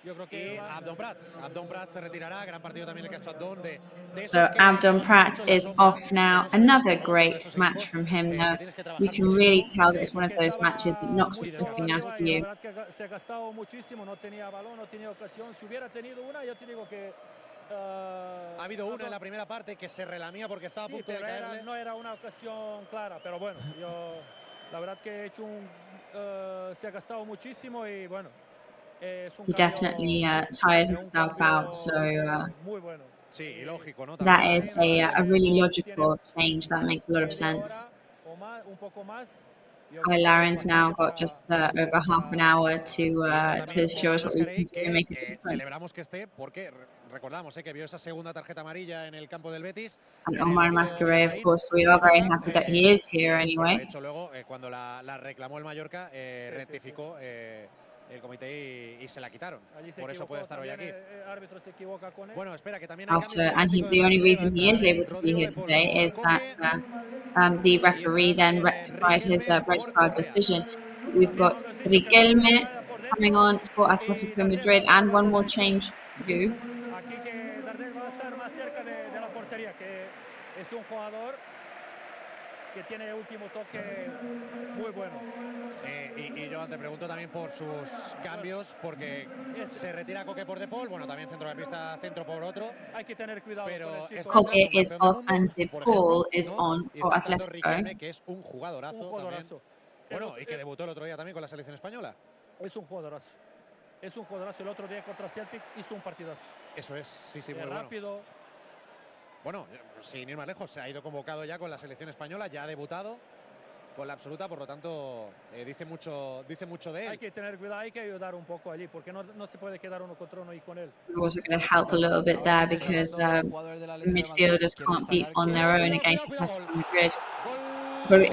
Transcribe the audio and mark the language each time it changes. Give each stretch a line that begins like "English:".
Spanish: Y Abdon Prats se retirará, gran partido también el que ha hecho Abdon.
English: So Abdon Prats is off now. Another great match from him, though. You can really tell that it's one of those matches that knocks the stuffing out of you.
Spanish: Se ha gastado muchísimo, no tenía balón, no tenía ocasión. Si hubiera tenido una, yo te digo que ha habido una en la primera parte que se relamía porque estaba a punto de caerle. No era una ocasión clara, pero bueno, yo la verdad que he hecho se ha gastado muchísimo y bueno.
English: He definitely tired himself out, so
Spanish: sí, lógico, ¿no?
English: That is a really logical change. That makes a lot of sense. Kyle Larin's now got just over half an hour to show us what we can do and make a difference.
Spanish: Celebramos que esté porque recordamos que vio esa segunda tarjeta amarilla en el campo del Betis.
English: And Omar MATCHDAY, of course, we are very happy that he is here anyway.
Spanish: De hecho, luego, cuando la reclamó el Mallorca, rectificó el comité y se la quitaron. Por eso puede estar hoy aquí. Bueno, espera, que también
English: the only reason he is able to be here today is that the referee then rectified his red card decision. We've got Riquelme coming on for Atlético de Madrid and one more change to do.
Spanish: Aquí que Dardel va a estar más cerca de la portería, que es un jugador que tiene último toque muy bueno. Y yo te pregunto también por sus cambios, porque se retira Coque por De Paul, bueno, también centrocampista, centro por otro. Hay que tener cuidado pero con el chico.
English: Coque is off and De Paul is on for Atlético.
Spanish: Que es un jugadorazo. Bueno, y que debutó el otro día también con la selección española. Es un jugadorazo. Es un jugadorazo. El otro día contra Celtic hizo un partidazo. Eso es, sí, muy rápido. Bueno, sin ir más lejos, se ha ido convocado ya con la selección española, ya ha debutado con la absoluta, por lo tanto dice mucho de él. Hay que tener cuidado, hay que ayudar un poco allí, porque no se puede quedar uno contra uno y con él.
English: We're also going to help a little bit there because midfielders can't be on their own against Atlético de Madrid.